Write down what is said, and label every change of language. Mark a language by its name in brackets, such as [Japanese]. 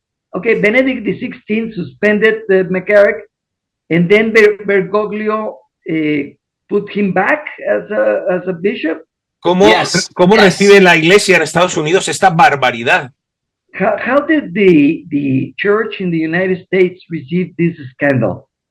[English] Okay, Benedict XVI suspended McCarrick, and then Bergoglio put him back as a bishop. [Spanish] ¿Cómo recibe la Iglesia en Estados Unidos esta barbaridad? [English] How did the church in the United States receive this scandal?